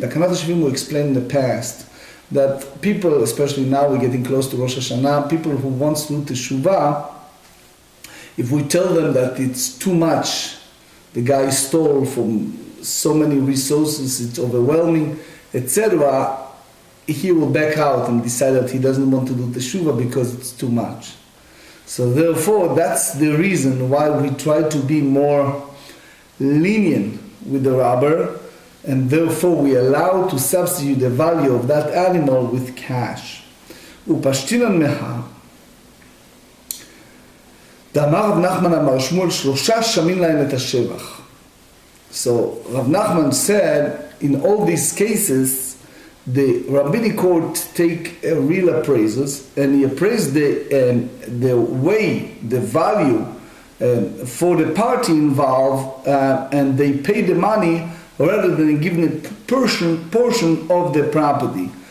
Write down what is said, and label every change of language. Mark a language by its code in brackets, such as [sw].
[en] Takanat HaShavim we explained in the past that people, especially now we're getting close to Rosh Hashanah, people who want to do Teshuvah, if we tell them that it's too much, the guy stole from so many resources, it's overwhelming, etc., he will back out and decide that he doesn't want to do Teshuvah because it's too much. So therefore, that's the reason why we try to be more lenient with the robber, and therefore we allow to substitute the value of that animal with cash. [arc] Upashtinan meha. [he] דאמר רב נחמן אמר שמואל שלושה שמים להם את השבח. [en] So Rav Nachman said, in all these cases, the rabbinic court take real appraisals, and he appraised the way, the value for the party involved, and they pay the money rather than giving a portion of the property.